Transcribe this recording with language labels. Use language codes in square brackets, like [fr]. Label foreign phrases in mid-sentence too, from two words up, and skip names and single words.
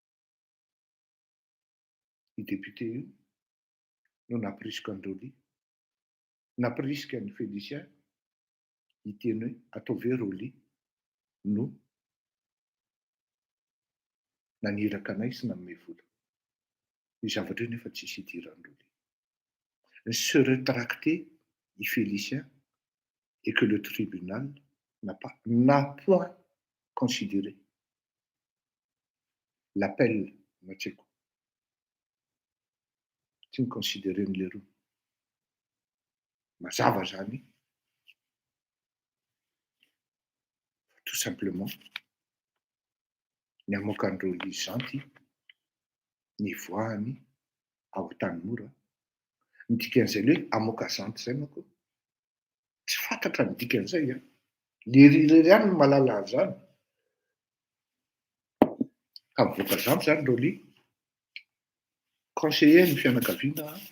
[mg] I député io no naporisika an'i Roly, naporisika an'i Félicien hiteny hoe atao ve Roly no naniraka anay sy nanome vola. Io zavatra io nefa tsisy idiran'i Roly. [fr] Se rétracter i Félicien et que le tribunal n'a point considéré l'appel Matseko. [mg] Tsy niconsidéren'le roa. Mazava zany [fr] tout simplement [mg] ny amoaka andreo lizanty ny voahany ao tany mora ny dikan'izay le hoe amoaka zanty zay manko tsy fantatra ny dikan'izay a lerilery ihany no malala an'izany ka mivoaka zanty zany reo lia conseiller ny fianakaviana